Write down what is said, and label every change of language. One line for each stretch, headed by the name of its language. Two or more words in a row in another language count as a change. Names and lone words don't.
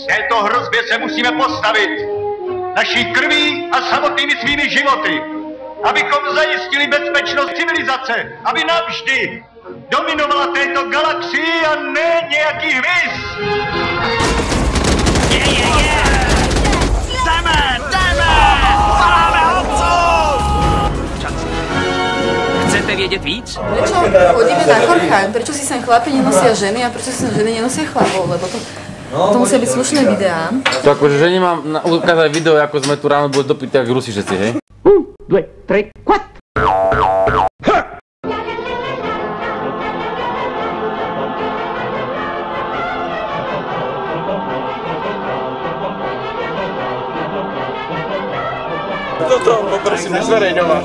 Czech: Této hrozbě se musíme postavit naší krví a samotnými svými životy, abychom zajistili bezpečnost civilizace, aby navždy dominovala této galaxii a ne nějaký hmyz. Chcete vědět víc?
Slovak: Prečo chodíme na Chorchheim? Prečo si sem chlapi nenosia ženy a prečo si sem ženy nenosia chlapov? Lebo to musia byť slušné videá. To akože ženy mám ukázať video, ako sme tu ráno boli dopity, jak Rusi všetci, hej? 1, 2, 3, 4. Toto poprosím nezverejňovať.